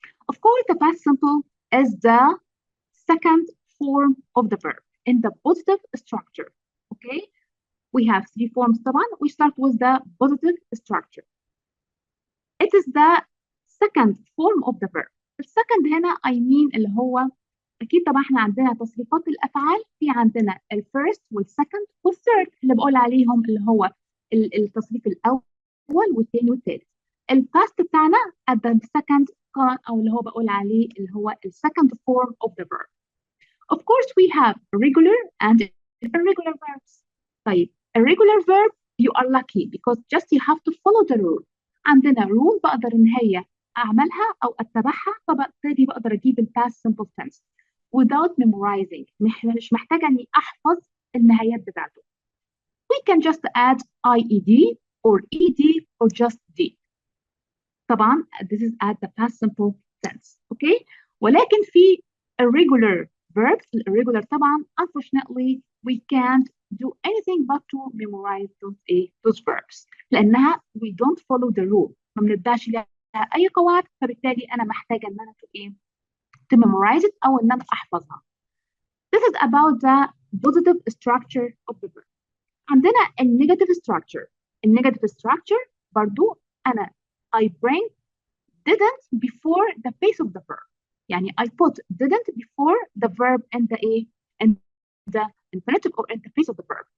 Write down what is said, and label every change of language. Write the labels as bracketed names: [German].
[English] Of course, the past simple is the second form of the verb in the positive structure, We have 3 forms طبعا. We start with the positive structure. It is the second form of the verb. [Arabic] السكند هنا [English] I mean [Arabic] اللي هو أكيد طبعا احنا عندنا تصريفات الأفعال، في عندنا الفيرست والسكند والثيرد اللي بقول عليهم اللي هو التصريف الأول والثاني والثالث. الباست بتاعنا [English] at the second [Arabic] أو اللي هو بقول عليه اللي هو [English] second form of the verb. Of course we have regular and irregular verbs. طيب irregular verb you are lucky because just you have to follow the rule. [Arabic] عندنا rule بقدر إن هي أعملها أو أتبعها فبالتالي بقدر أجيب الباست [English] simple tense without memorizing. [Arabic] مش محتاجة إني أحفظ النهايات بتاعته. [English] We can just add IED or ED or just D. طبعا this is at the past simple tense, [Arabic] ولكن في [English] irregular verbs. irregular طبعا unfortunately we can't do anything but to memorize those verbs [Arabic] لأنها [English] we don't follow the rule. [Arabic] ما بنبدأش لها أي قواعد فبالتالي أنا محتاجة إن أنا [English] to memorize it [Arabic] أو إن أنا أحفظها. [English] This is about the positive structure of the verb. [Arabic] عندنا [English] negative structure. negative structure [Arabic] برضو أنا [English] I bring didn't before the face of the verb. [Arabic] يعني [English] I put didn't before the verb in the infinitive or in the face of the verb.